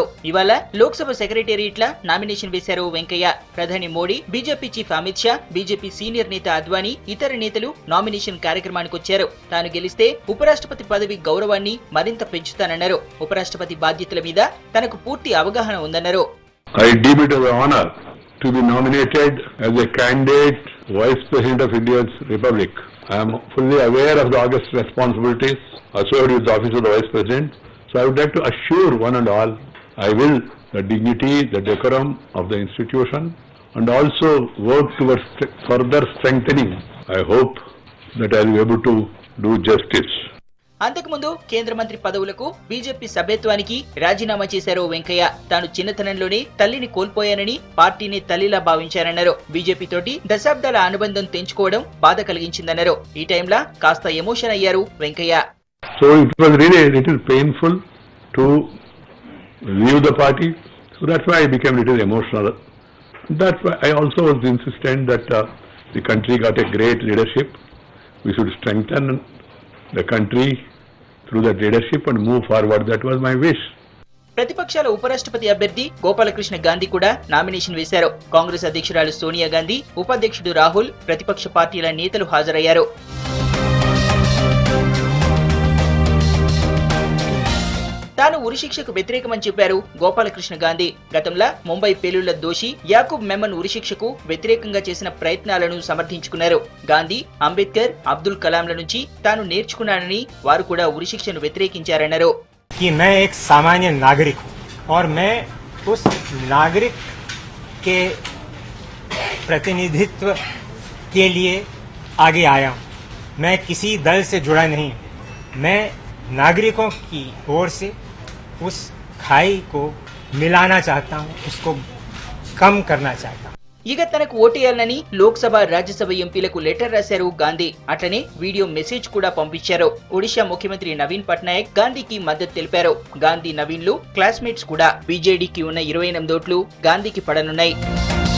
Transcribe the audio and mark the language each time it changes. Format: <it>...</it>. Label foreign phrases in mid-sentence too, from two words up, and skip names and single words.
<te>ఇవాళ లోక్సభ సెక్రటేరియట్ల నామినేషన్ వేశారు వెంకయ్య. ప్రధాని మోడీ, బీజేపీ చీఫ్ అమిత్ షా, బీజేపీ సీనియర్ నేత అద్వానీ, ఇతర నేతలు నామినేషన్ కార్యక్రమానికి వచ్చారు. తాను గెలిస్తే ఉపరాష్ట్రపతి పదవి గౌరవాన్ని మరింత పెంచుతానన్నారు. ఉపరాష్ట్రపతి బాధ్యతల మీద తనకు పూర్తి అవగాహన ఉందన్నారు.</te> <en>To be nominated as a candidate Vice President of India's Republic. I am fully aware of the august responsibilities associated with the office of the Vice President. So I would like to assure one and all, I will the dignity, the decorum of the institution and also work towards further strengthening. I hope that I will be able to do justice.</en> <te>అంతకుముందు కేంద్ర మంత్రి పదవులకు బీజేపీ సభ్యత్వానికి రాజీనామా చేశారు వెంకయ్య. తాను చిన్నతనంలోనే తల్లిని కోల్పోయానని, పార్టీని తల్లిలా భావించారన్నారు. బీజేపీ తోటి దశాబ్దాల అనుబంధం తెంచుకోవడం బాధ కలిగించిందన్నారు. ఈ టైంలో కాస్త ఎమోషన్ అయ్యారు వెంకయ్య.</te> <en>So it was really a little painful to leave the party. So that's why I became a little emotional. That's why I also was insistent that the country got a great leadership. We should strengthen the country through that leadership and move forward. That was my wish.</en> <te>ప్రతిపక్షాల ఉపరాష్ట్రపతి అభ్యర్థి గోపాలకృష్ణ గాంధీ కూడా నామినేషన్ వేశారు. కాంగ్రెస్ అధ్యక్షురాలు సోనియా గాంధీ, ఉపాధ్యక్షుడు రాహుల్, ప్రతిపక్ష పార్టీల నేతలు హాజరయ్యారు. తాను ఉరిశిక్షకు వ్యతిరేకమని చెప్పారు గోపాలకృష్ణ గాంధీ. గతంలో ముంబై పేలుళ్ల దోషి యాకూబ్ మెమన్ ఉరిశిక్షకు వ్యతిరేకంగా చేసిన ప్రయత్నాలను సమర్థించుకున్నారు. గాంధీ, అంబేద్కర్, అబ్దుల్ కలాంల నుంచి తాను నేర్చుకున్నానని, వారు కూడా ఉరిశిక్షను వ్యతిరేకించారన్నారు.</te> <hi>कि मैं एक सामान्य नागरिक हूं और मैं उस नागरिक के प्रतिनिधित्व के लिए आगे आया हूं. मैं किसी दल से जुड़ा नहीं. मैं नागरिकों की ओर से उस खाई को मिलाना चाहता हूं, उसको कम करना चाहता हूं.</hi> <te>ఇక తనకు ఓటేయాలని లోక్సభ, రాజ్యసభ ఎంపీలకు లెటర్ రాశారు గాంధీ. అట్లనే</te> <en>video message</en> <te>కూడా పంపించారు. ఒడిశా ముఖ్యమంత్రి నవీన్ పట్నాయక్ గాంధీకి మద్దతు తెలిపారు. గాంధీ, నవీన్లు క్లాస్మేట్స్ కూడా. బీజేడీకి ఉన్న 28 ఓట్లు గాంధీకి పడనున్నాయి.</te>